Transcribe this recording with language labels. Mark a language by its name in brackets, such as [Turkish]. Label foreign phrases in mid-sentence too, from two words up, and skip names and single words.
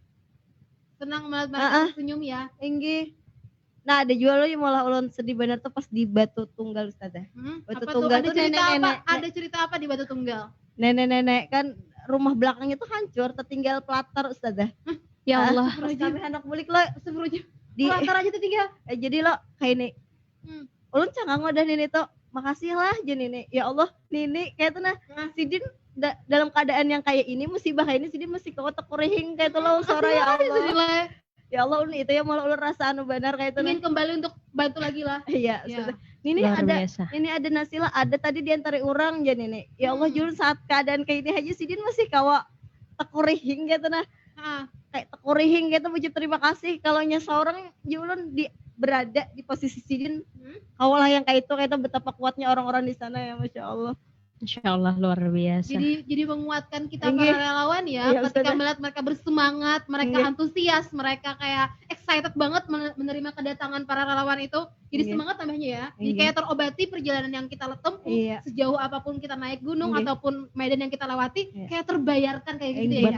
[Indonesian] Senang banget senyum ya. [Banjar] Enggih. Nah ada juga lo yang malah ulun sedih bener tuh pas di Batu Tunggal Ustazah. Batu Tunggal tuh nenek-nenek. [Indonesian] Ada cerita apa di Batu Tunggal? [Banjar] Nenek-nenek kan rumah belakangnya tuh hancur, tertinggal pelatar Ustazah. Ya Allah. Terus kami anak bulik lo sebelumnya di pelatar aja tertinggal. Jadi lo kayak ini. Ulun cangang udah Nini tuh. Makasih lah je Nini. Ya Allah, Nini kayak tuh nah. Sidin dalam keadaan yang kayak ini musibah kayak ini Sidin mesti kau tekurihing kayak tuh lo suara ya Allah. Ya Allah ulun itu ya malah ulun rasa anu benar kayak itu. [Indonesian] Ingin kembali untuk bantu lagi lah. [Banjar] Iya, Nini ada Nasila, ada tadi diantara orang je Nini. Ya Allah jujur saat keadaan kayak ini aja Sidin masih kawa tekurihing gitu nah. Kayak tekurihing gitu puji terima kasih kalau nya seorang julun berada di posisi Sidin kawalah yang kayak itu betapa kuatnya orang-orang di sana ya [Arabic] ما شاء الله. إن شاء الله [Indonesian] luar biasa. Jadi menguatkan kita para relawan ya ketika melihat mereka bersemangat, mereka antusias, mereka kayak excited banget menerima kedatangan para relawan itu. Jadi semangat tambahnya ya. Jadi kayak terobati perjalanan yang kita tempuh sejauh apapun kita naik gunung ataupun medan yang kita lewati kayak terbayarkan kayak gitu ya.